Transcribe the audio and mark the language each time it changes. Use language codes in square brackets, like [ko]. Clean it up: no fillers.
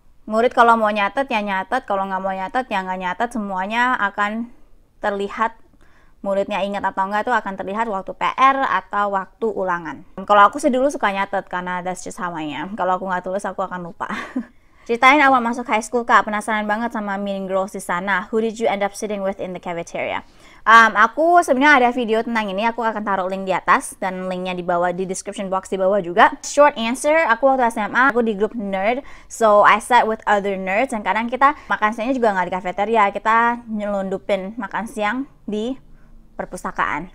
[id] Murid kalau mau nyatet ya nyatet, kalau nggak mau nyatet ya nggak nyatet. Semuanya akan terlihat, muridnya ingat atau enggak tuh akan terlihat waktu PR atau waktu ulangan. Kalau aku sih dulu suka nyatet karena [en] that's just how I am. [id] Kalau aku nggak tulis aku akan lupa. Ceritain awal masuk high school, Kak. Penasaran banget sama mean girls di sana. [en] Who did you end up sitting with in the cafeteria? [id] Aku sebenarnya ada video tentang ini. Aku akan taruh link di atas dan linknya di bawah, di description box di bawah juga. [en] Short answer, [id] aku waktu SMA aku di grup nerd, [en] so I sat with other nerds. [id] Dan kadang kita makan siangnya juga nggak di cafeteria, kita nyelundupin makan siang di perpustakaan.